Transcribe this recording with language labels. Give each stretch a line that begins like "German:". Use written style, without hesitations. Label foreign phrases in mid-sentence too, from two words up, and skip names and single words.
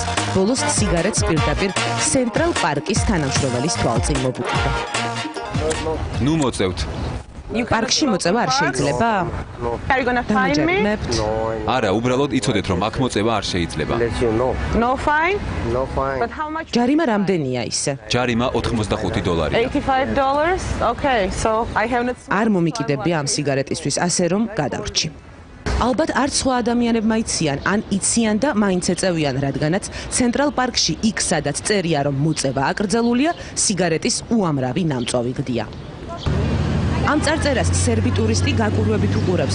Georgian: ბოლოს სიგარეტს პირდაპირ ცენტრალ პარკის თანამშრომელის თვალწინ მოვუყიდა. ნუ მოწევთ. პარკში მოწევა არ შეიძლება? არა, უბრალოდ იცოდეთ რომ აქ მოწევა არ შეიძლება.
English: No fine?
Georgian: ჯარიმა რამდენია ისე? ჯარიმა $85. $85?
English: Okay, so I have not
Georgian: არ მომიკიდებია ამ სიგარეტისთვის, ასე რომ გადავრჩი. ალბათ არც სხვა ადამიანებმა იციან, ან იციან და მაინც ეწევიან, რადგანაც ცენტრალ პარკში იქ, სადაც წერია რომ მოწევა აკრძალულია, სიგარეტის უამრავი ნამწვავი გდია. ამ წარწერას სერბიტურისტი გაკურვებით უყურებს.